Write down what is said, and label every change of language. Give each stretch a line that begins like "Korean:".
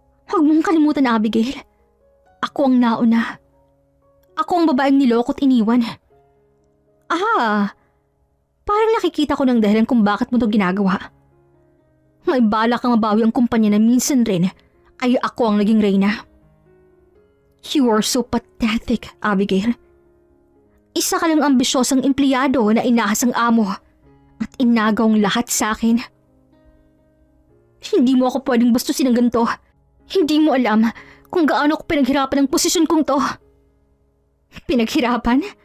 Filipino: Huwag mong kalimutan, Abigail. Ako ang nauna. Ako ang babaeng nilokot iniwan. Parang nakikita ko ng dahilan kung bakit mo to ginagawa. May balak kang mabawi ang kumpanya na minsan rin ay ako ang naging reyna.
English: You are so pathetic, Abigail.
Filipino: Isa ka lang ambisyosang empleyado na inahas ang amo at inagaw ang lahat sa akin. Hindi mo ako pwedeng bastusin ng ganito. Hindi mo alam kung gaano ako pinaghirapan ang posisyon kong to. Pinaghirapan?